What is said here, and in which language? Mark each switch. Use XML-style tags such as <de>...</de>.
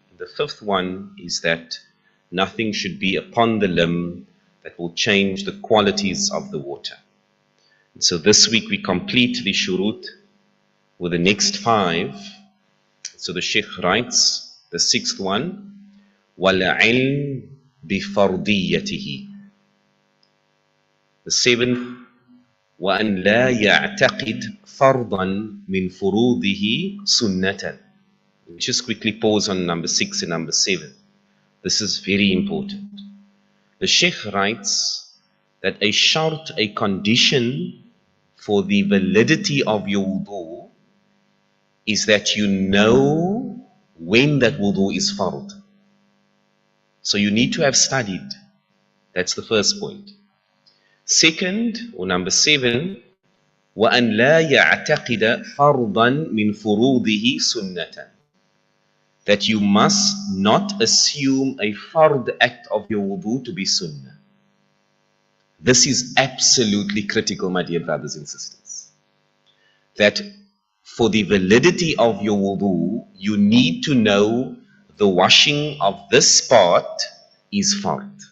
<en>The 5th one is that nothing should be upon the limb that will change the qualities of the water. And so this week we complete the shurut with the next 5. So the Shaykh writes, the 6th one,</en> <ar>وَالْعِلْمِ بِفَرْضِيَّتِهِ.</ar> <en>The 7th,</en> <ar>وَأَنْ لَا يَعْتَقِدْ فَرْضًا مِنْ فُرُوضِهِ سُنَّةً.</ar> <en>Just quickly pause on number 6 and number 7. This is very important. The Shaykh writes that a shart, a condition for the validity of your wudu, is that you know when that wudu is fard. So you need to have studied. That's the first point. Second, or number 7,</en> <ar>وَأَنْ لَا يَعْتَقِدَ فَرْضًا مِنْ فُرُوضِهِ سُنَّةً.</ar> <en>That you must not assume a fard act of your wudu to be sunnah. This is absolutely critical, my dear brothers and sisters. That for the validity of your wudu, you need to know the washing of this part is fard.</en>